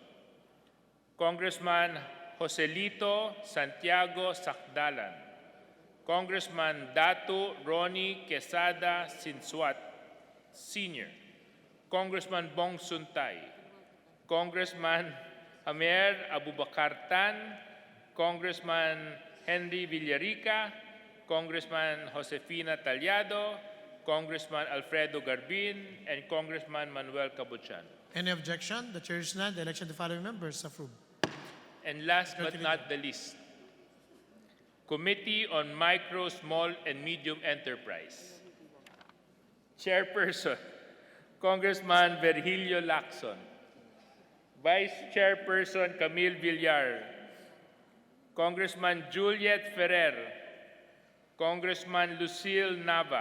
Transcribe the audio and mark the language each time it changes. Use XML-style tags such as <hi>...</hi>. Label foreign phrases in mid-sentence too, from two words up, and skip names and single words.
<en>Congressman Joselito Santiago Sakdalan, Congressman Datu Ronnie Quesada Sinsuat Sr., Congressman Bong Suntay, Congressman Amer Abubakar Tan, Congressman Henry Villarica, Congressman Josefina Tallado, Congressman Alfredo Garbin, and Congressman Manuel Cabuchan. Any objection? The chair is none. The election of the following members is approved. And last but not the least, Committee on Micro, Small, and Medium Enterprise. Chairperson, Congressman Virgilio Lacson. Vice Chairperson, Camille Villar. Congressman Juliet Ferrer. Congressman Lucille Nava.</en>